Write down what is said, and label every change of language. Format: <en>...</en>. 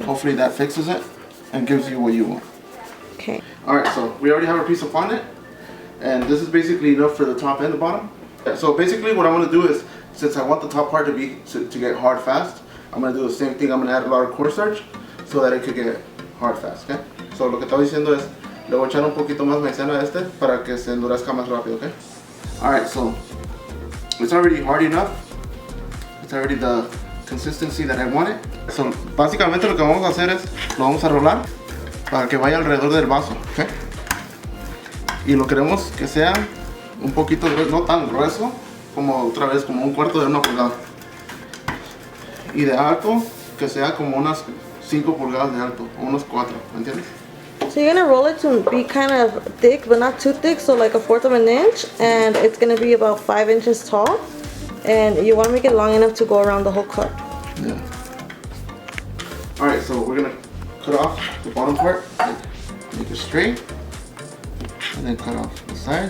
<en>Hopefully that fixes it and gives you what you want. Okay. Alright, so we already have our piece of fondant, and this is basically enough for the top and the bottom. So basically what I'm going to do is, since I want the top part to get hard fast, I'm going to do the same thing. I'm going to add a lot of cornstarch so that it could get hard fast, okay?</en> <es>So lo que estaba diciendo es, le voy a echar un poquito más maicena a este para que se endurezca más rápido, okay?</es> <en>Alright, so it's already hard enough. It's already the consistency that I wanted.</en> <es>So básicamente lo que vamos a hacer es, lo vamos a rolar para que vaya alrededor del vaso, ¿ok? Y lo queremos que sea un poquito grueso, no tan grueso, como otra vez, como un cuarto de una pulgada. Y de alto, que sea como unas 5 pulgadas de alto, o unos 4, ¿me entiendes?</es> <en>So you're gonna roll it to be kind of thick, but not too thick, so like 1/4 of an inch, and it's gonna be about 5 inches tall. And you want to make it long enough to go around the whole cup. Yeah. Alright, so we're gonna cut off the bottom part, like, make it straight, and then cut off the side.</en>